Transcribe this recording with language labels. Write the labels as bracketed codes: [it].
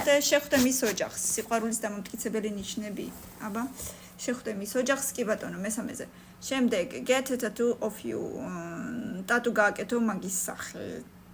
[ka] შეხვდე მის ოჯახს, სიყვარულის დამამტკიცებელი ნიშნები. აბა, შეხვდე მის ოჯახს, კი ბატონო, მესამეზე. შემდეგ [en] get a tattoo of you. [ka] Tattoo გააკეთო მაგის სახით.